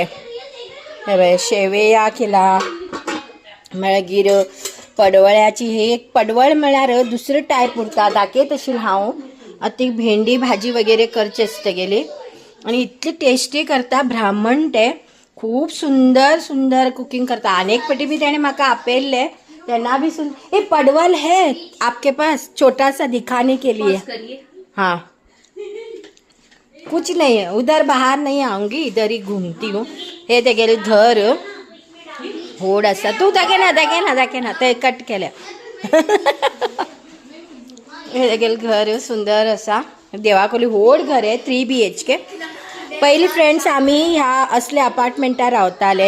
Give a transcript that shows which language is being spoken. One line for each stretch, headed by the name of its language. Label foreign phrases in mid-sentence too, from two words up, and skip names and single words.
Konkani: हे बघ शेवया केला मागीर पडवळ्याची हे एक पडवळ म्हळ्यार दुसरे टायप उरता दाखयत आशिल्लें हांव. आतां ती भेंडी भाजी वगैरे करची आसता गेली आणि इतली टेस्टी करता. ब्राह्मण ते खूब सुंदर कुकिंग करता. अनेक पटी भी तेणें म्हाका आपयल्ले तेन्ना भी
Hindi: ये पडवल है आपके पास छोटा सा दिखाने के लिए. हाँ कुछ नहीं है उधर बाहर नहीं आऊंगी इधर ही घूमती हूँ.
Konkani: हे तेगेले घर व्हड आसा. तू दाखयना ते कट केल्या. हे तेगेले घर सुंदर आसा. देवाकोली व्हड घर आहे 3 BHK. पयलीं फ्रेंड्स आमी ह्या असल्या अपार्टमेंटार रावताले.